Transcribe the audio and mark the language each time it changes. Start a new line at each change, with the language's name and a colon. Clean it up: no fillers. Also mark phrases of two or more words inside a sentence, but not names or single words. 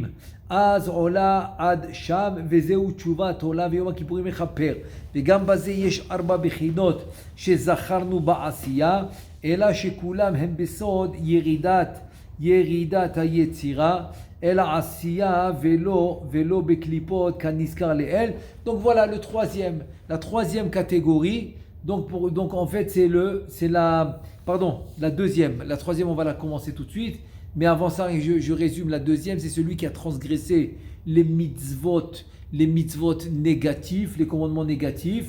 Hebrew: אז עולה עד שם, וזהו תשובת עולה ויום הכיפורים מכפר. וגם בזה יש 4 בחינות שזכרנו בעשייה, אלא שכולם הם בסוד ירידת היצירה, אלא עשייה ולא בקליפות כנזכר לאל.
French: Donc voilà la troisième catégorie. Donc en fait c'est la deuxième. La troisième on va la commencer tout de suite. Mais avant ça, je résume la deuxième, c'est celui qui a transgressé les mitzvot négatifs, les commandements négatifs.